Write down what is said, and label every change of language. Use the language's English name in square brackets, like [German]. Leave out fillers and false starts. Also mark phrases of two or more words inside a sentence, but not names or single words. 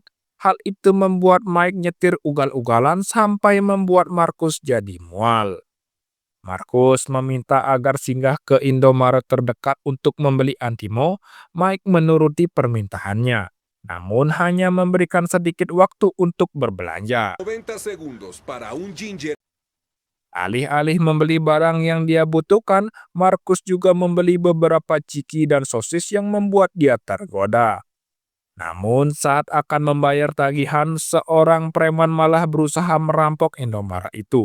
[Indonesian] Hal itu membuat Mike nyetir ugal-ugalan sampai membuat Marcus jadi mual. Marcus meminta agar singgah ke Indomaret terdekat untuk membeli Antimo. Mike menuruti permintaannya, namun hanya memberikan sedikit waktu untuk berbelanja. [Spanish] 90 segundos para un ginger. [Indonesian] Alih-alih membeli barang yang dia butuhkan, Marcus juga membeli beberapa ciki dan sosis yang membuat dia tergoda. Namun saat akan membayar tagihan, seorang preman malah berusaha merampok Indomaret itu.